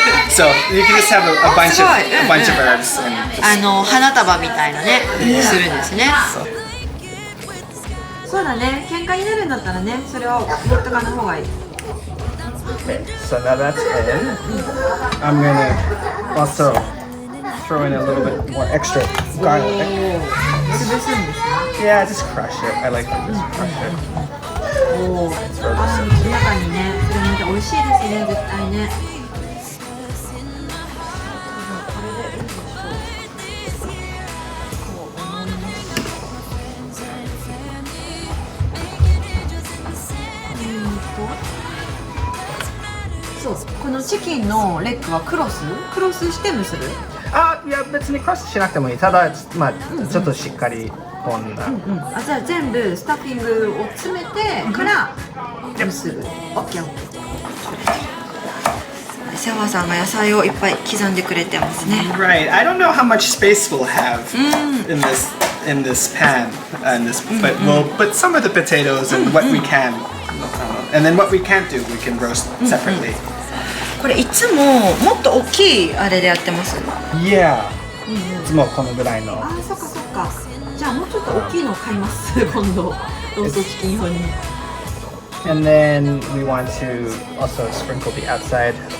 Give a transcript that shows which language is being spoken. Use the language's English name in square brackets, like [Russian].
[English] So you can just have a bunch of herbs and [Japanese] 花束みたいなねするんですね。そうだね、喧嘩になるんだったらね、それを持ってかない方がいい。 [English] Okay, so now that's in. I'm gonna also throw in a little bit more extra garlic. [Japanese] 潰すんですね。 [English] Yeah, just crush it. I like to just crush it. [Japanese] 中にね、それなんて美味しいですね、絶対ね。そう、このチキンのレッグはクロスして蒸する？いや別にクロスしなくてもいい。ただまあちょっとしっかりこんな。じゃあ全部スタッフィングを詰めてからもうすぐ。オッケーオッケー。セファさんが野菜をいっぱい刻んでくれてますね。 [English] Right. I don't know how much space we'll have in this pan, but we'll put some of the potatoes and what we can, and then what we can't do, we can roast separately. [Japanese] これいつももっと大きいあれでやってます。 Yeah. いつもこのぐらいの。あー、そっかそっか。じゃあもうちょっと大きいの買います。今度ローストチキン用に。 [English] And then we want to also sprinkle the outside.